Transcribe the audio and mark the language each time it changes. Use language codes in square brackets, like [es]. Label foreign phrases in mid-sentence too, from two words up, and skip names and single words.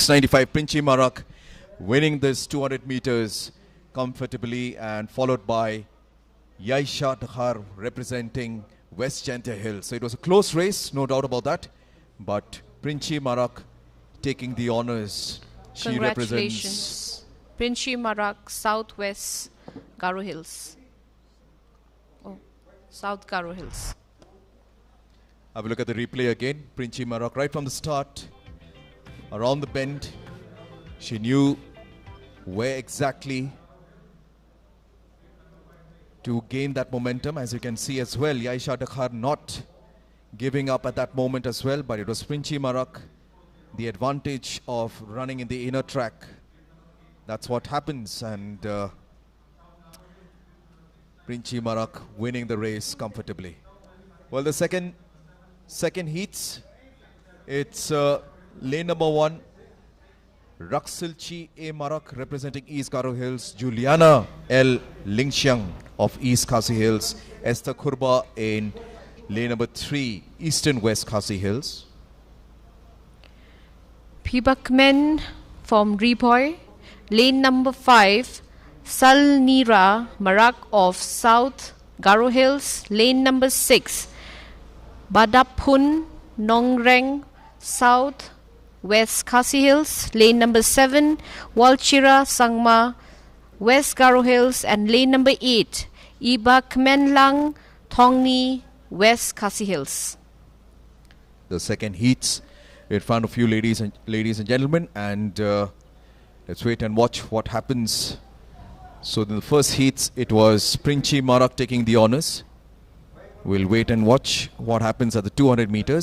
[en] And yes, 6:95. Pringchi Marak winning this 200 meters comfortably, and followed by Yaisha Dakhar representing West Janta Hills. So it was a close race, no doubt about that. But Princhi Marak taking the honors. She represents Princhi Marak, Southwest Garo Hills. Oh, South Garo Hills. Have a look at the replay again. Princhi Marak right from the start, around the bend. She knew where exactly to gain that momentum, as you can see as well. Yaisha Dakhar not giving up at that moment as well, but it was Princhi Marak, the advantage of running in the inner track. That's what happens, and Princhi Marak winning the race comfortably. Well, the second heats, it's lane number 1, Raksilchi A. Marak representing East Garo Hills, Juliana L. Lingxiang of East Khasi Hills, Esther Kurba in lane number 3, Eastern West Khasi Hills. Pibakmen from Ripoy, lane number 5, Salnira Marak of South Garo Hills, lane number 6, Badapun Nongreng, South West Khasi Hills, lane number 7, Walchira Sangma, West Garo Hills, and lane number 8, Iba Kmenlang, Thongni, West Khasi Hills. The second heats in front of you, ladies and gentlemen, and let's wait and watch what happens. So in the first heats, it was Princhi Marak taking the honors. We'll wait and watch what happens at the 200 meters.